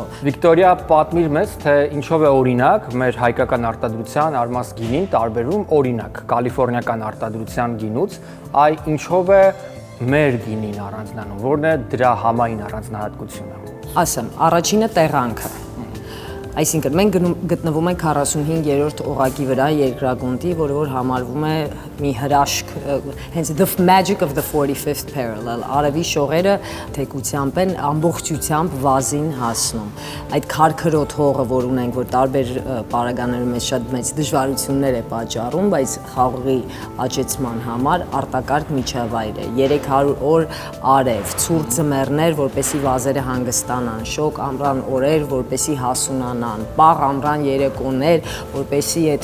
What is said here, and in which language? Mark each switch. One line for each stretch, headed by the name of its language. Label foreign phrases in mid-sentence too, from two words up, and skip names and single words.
Armenian: Վիկտորիա, պատմիր մեզ, թե ինչով է օրինակ մեր հայկական արտադրության Արմաս գինին տարբերում օրինակ կալիֆոռնիական արտադրության գինուց, ինչով է մեր գինին առանձնանում, որն է դրա համային առանձնահատկությունը։ Ասեմ, առաջինը տեղանքը։ Այսինքն մենք գտնվում ենք 45-րդ օղակի վրա երկրագնդի, որը որ համարվում է մի հրաշք, հենց
English: the magic of the 45th parallel,
Armenian: արևի շողերը թեկությամբ են ամբողջությամբ վազին հասնում։ Այդ քարքրոտ հողը, որ ունենք, որ տարբեր պարագաներում մեզ շատ մեծ դժվարություններ է պատճառում, բայց խաղողի աճեցման համար արտակարգ միջավայր է։ 300 օր արև, ցուրտ ձմեռներ, որպեսզի վազերը հանգստանան, շոգ ամռան օրեր, որպեսզի հասունանան, պաղ ամռան երեկոներ, որպեսզի այդ